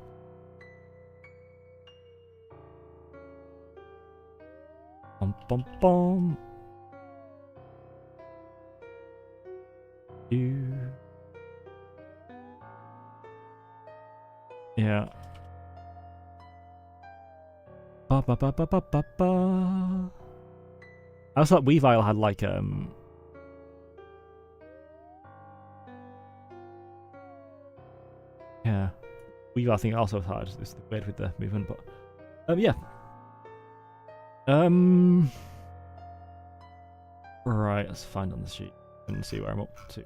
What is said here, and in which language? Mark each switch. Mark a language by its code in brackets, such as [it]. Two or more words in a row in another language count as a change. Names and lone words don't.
[en] Bum bum bum. Yeah. Ba ba ba ba ba ba ba. I also thought Weavile had like yeah. Weavile I think also had this weird with the movement, but yeah. Right, let's find on the sheet and see where I'm up to.